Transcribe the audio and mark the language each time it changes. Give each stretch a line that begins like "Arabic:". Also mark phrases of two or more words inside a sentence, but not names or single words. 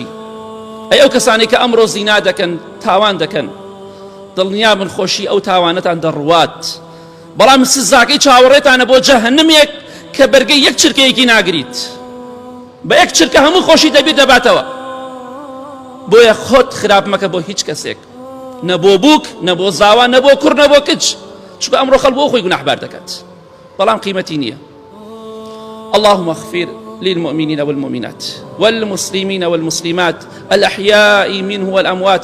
Central Kurdish: ئەی ئەو کەسانی کە ئەمڕۆ زینا دەکەن، تاوان دەکەن، دڵنیا بن خۆشی ئەو تاوانەتان دەڕوات، بەڵام سزاکەی چاوەڕێتانە بۆ جەهەنەمێک کە بەرگەی یەک چرکەیەکی ناگریت، بە یەک چرکە هەموو خۆشی دەبێت دەباتەوە. بۆیە خۆت خراپ مەکە بۆ هیچ کەسێک، نەبۆ بووک، نەبۆ زاوا، نەبۆ کوڕ، نەبۆ کچ، چونکە ئەمڕۆ خەڵک بۆ خۆی گوناحبار دەکات، بەڵام قیمەتی نییە.
Arabic: اللهم اغفر للمؤمنين والمؤمنات والمسلمين والمسلمات الأحياء منه والأموات.